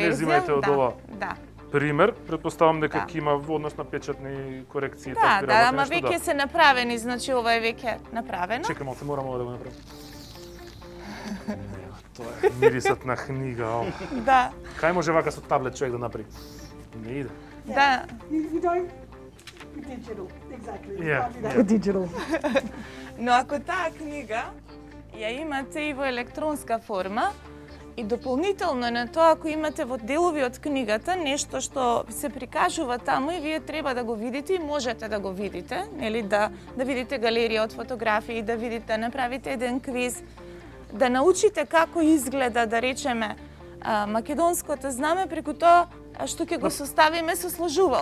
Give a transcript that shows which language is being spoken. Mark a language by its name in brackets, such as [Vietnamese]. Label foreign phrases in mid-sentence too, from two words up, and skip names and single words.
[Macedonian] Не земајте од ова пример, предпоставам дека ќе има однос на печатни корекции. Да, ама веќе се направени, значи ова е веќе направено. Чекам, се морам ова да го направам. Тоа е мирисот на книга. Да. Кај може вака со таблет човек да направи? Не иде. Да. [English] Digital, exactly. Yeah. Digital. [Macedonian] Но ако таа книга ја имате и во електронска форма, и дополнително на тоа, ако имате во делови од книгата нешто што се прикажува таму и вие треба да го видите и можете да го видите, нели, да видите галерија од фотографии, да видите, да направите еден квиз, да научите како изгледа, да речеме, македонското знаме преку тоа што ќе го составиме со сложувалка.